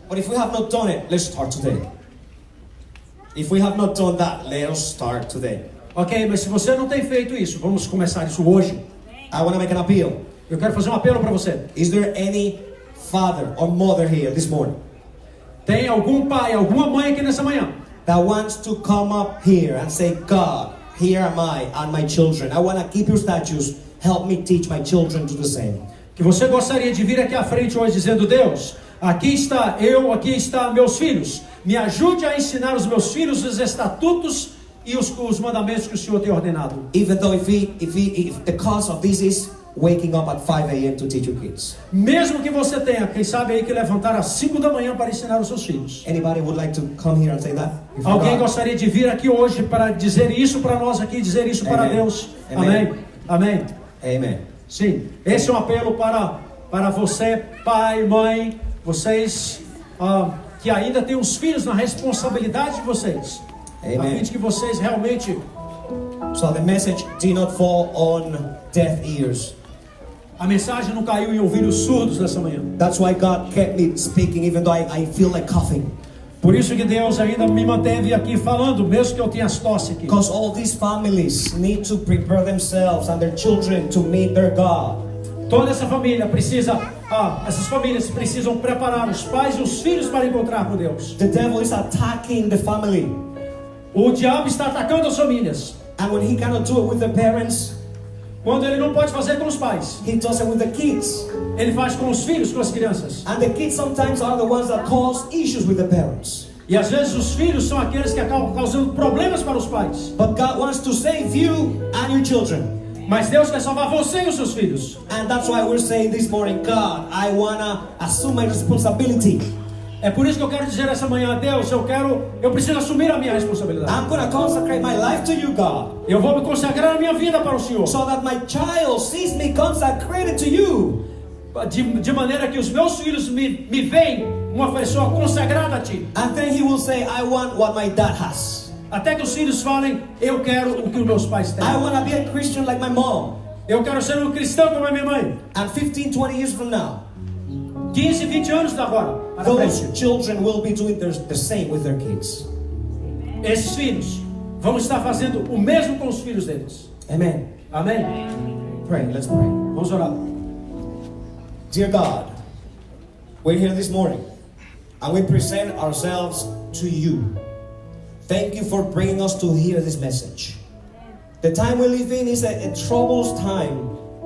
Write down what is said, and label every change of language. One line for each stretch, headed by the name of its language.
English: But if we have not done it, let's start today. If we have not done that, let us start today.
Portuguese: Ok, mas se você não tem feito isso, vamos começar isso hoje.
English: I want to make an appeal.
Portuguese: Eu quero fazer um apelo para você.
English: Is there any father or mother here this morning
Portuguese: Tem algum pai, alguma mãe aqui nessa manhã
English: that wants to come up here and say, God, here am I and my children. I want to keep your statutes. Help me teach my children to do the same.
Portuguese: que você gostaria de vir aqui à frente hoje dizendo: Deus, aqui está eu, aqui está meus filhos. Me ajude a ensinar os meus filhos os estatutos e os mandamentos que o Senhor tem ordenado.
English: Even though if the cost of this is waking up at 5 a.m. to teach your kids.
Portuguese: Mesmo que você tenha, quem sabe aí, que levantar às 5 da manhã para ensinar os seus filhos.
English: Anybody would like to come here and say that? If you
Portuguese: Alguém
English: got-
Portuguese: gostaria de vir aqui hoje para dizer isso para nós aqui, dizer isso para Amém. Deus? Amém. Amém. Amém.
English: Amen.
Portuguese: Sim, esse é um apelo para você, pai, mãe, vocês que ainda têm os filhos na responsabilidade de vocês. Amém. A fim de que vocês realmente...
English: So the message did not fall on deaf ears.
Portuguese: A mensagem não caiu em ouvidos surdos nessa manhã.
English: That's why God kept me speaking even though I feel like coughing.
Portuguese: Por isso que Deus ainda me manteve aqui falando, mesmo que eu tenha as tosse aqui.
English: Because all these families need to prepare themselves and their children to meet their God.
Portuguese: Toda essa família precisa, essas famílias precisam preparar os pais e os filhos para encontrar com Deus.
English: The devil is attacking the family.
Portuguese: O diabo está atacando as famílias.
English: And when he cannot do it with the parents,
Portuguese: Quando ele não pode fazer com os pais,
English: he does it with the kids.
Portuguese: ele faz com os filhos, com as crianças.
English: And the kids sometimes are the ones that cause issues with the parents.
Portuguese: E às vezes os filhos são aqueles que acabam causando problemas para os pais.
English: But God wants to save you and your children.
Portuguese: Mas Deus quer salvar você e os seus filhos.
English: And that's why we're saying this morning, God, I want to assume my responsibility.
Portuguese: É por isso que eu quero dizer essa manhã: Deus, eu preciso assumir a minha responsabilidade.
English: I'm going to consecrate my life to you, God,
Portuguese: Eu vou me consagrar a minha vida para o Senhor.
English: so that my child sees me consecrated to you.
Portuguese: De maneira que os meus filhos me veem uma pessoa consagrada a Ti.
English: And then he will say, I want what my dad has.
Portuguese: Até que os filhos falem: eu quero o que os meus pais têm.
English: I want to be a Christian like my mom.
Portuguese: Eu quero ser um cristão como a minha mãe.
English: And 15, 20 years from now,
Portuguese: 15, 20 anos da agora para
English: those
Portuguese: frente.
English: children will be doing the same with their kids.
Portuguese: Esses filhos vão estar fazendo o mesmo com os filhos deles.
English: Amen.
Portuguese: Amém?
English: Pray, let's pray.
Portuguese: Vamos orar.
English: Dear God, we're here this morning and we present ourselves to you. Thank you for bringing us to hear this message. The time we live in is a troublous time.